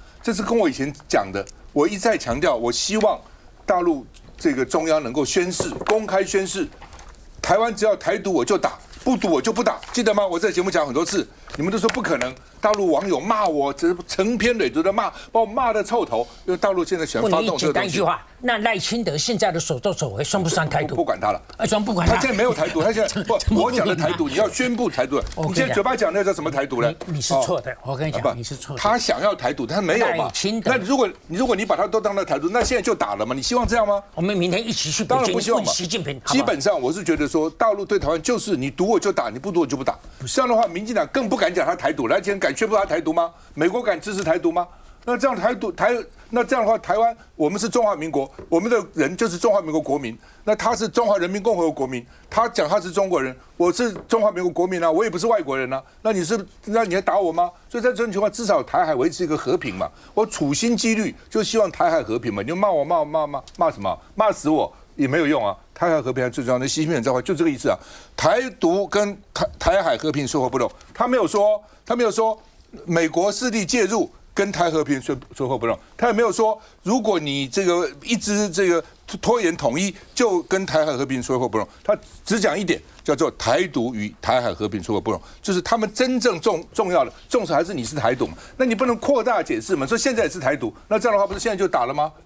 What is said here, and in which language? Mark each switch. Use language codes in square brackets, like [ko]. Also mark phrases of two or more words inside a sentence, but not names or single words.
[zh] 這是跟我以前講的，我一再強調，我希望大陸這個中央能夠宣誓，公開宣誓，台灣只要台獨我就打。不賭我就不打，記得嗎？我在節目講很多次，你們都說不可能。大陸網友罵我，成篇累牘的罵，把我罵得臭頭。因為大陸現在喜歡發動這個東西。簡單一句話，那賴清德現在的所作所為算不算台獨？不管他了，不管他。他現在沒有台獨，他現在不，我講的台獨，你要宣布台獨。你現在嘴巴講那叫什麼台獨呢？你是錯的，我跟你講，你是錯的。他想要台獨，他沒有嘛？那如果你把他都當了台獨，那现在就打了嘛？你希望這樣嗎？我們明天一起去北京問習近平。基本上我是覺得說，大陸對台灣就是你賭我就打，你不賭我就不打。這樣的話，民進黨更不敢講他台獨了。今天敢宣布他台獨嗎？美國敢支持台獨嗎？那這樣那這樣的話，台灣我們是中華民國，我們的人就是中華民國國民。那他是中華人民共和國國民，他講他是中國人，我是中華民国國民啊，我也不是外國人啊。那你還打我嗎？所以在這種情況，至少台海維持一個和平嘛。我處心積慮就希望台海和平嘛。你就罵我罵什麼？罵死我也沒有用啊。台海和平最重要的，習近平這話就這個意思啊。台獨跟台海和平水火不容，他沒有說美國勢力介入跟台和平水火不容，他也沒有說如果你這個一直這個拖延統一就跟台海和平水火不容，他只講一點叫做台獨與台海和平水火不容，就是他們真正重要的重視還是你是台獨嘛，那你不能擴大解釋嘛，說現在也是台獨，那這樣的話不是現在就打了嗎？